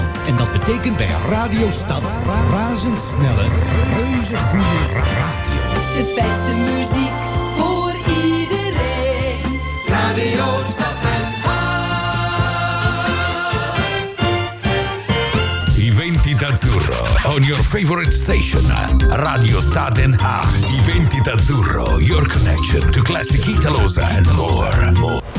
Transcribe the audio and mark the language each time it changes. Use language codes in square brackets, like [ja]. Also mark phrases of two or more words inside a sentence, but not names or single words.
[nl] En dat betekent bij Radio Stad razendsnelle, reuze goede radio. De beste muziek voor iedereen. Radio Stad en Haag. [en] I-Venti-dAzzurro on your favorite station. Radio Stad and Haag. I-Venti-dAzzurro, your connection to classic Italos and more.